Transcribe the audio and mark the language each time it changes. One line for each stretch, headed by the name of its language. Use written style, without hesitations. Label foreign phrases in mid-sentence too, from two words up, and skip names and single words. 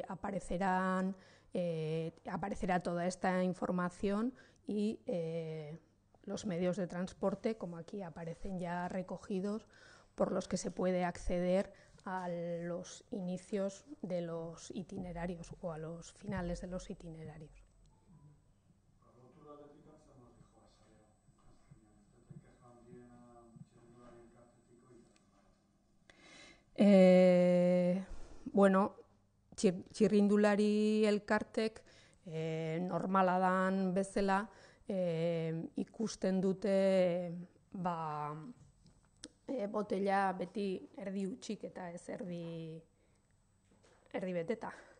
Spanish: aparecerá toda esta información y los medios de transporte, como aquí aparecen ya recogidos, por los que se puede acceder a los inicios de los itinerarios o a los finales de los itinerarios.
Basque: Txirrindulari elkartek normala dan bezala ikusten dute botella beti erdi hutsik eta ez erdi beteta.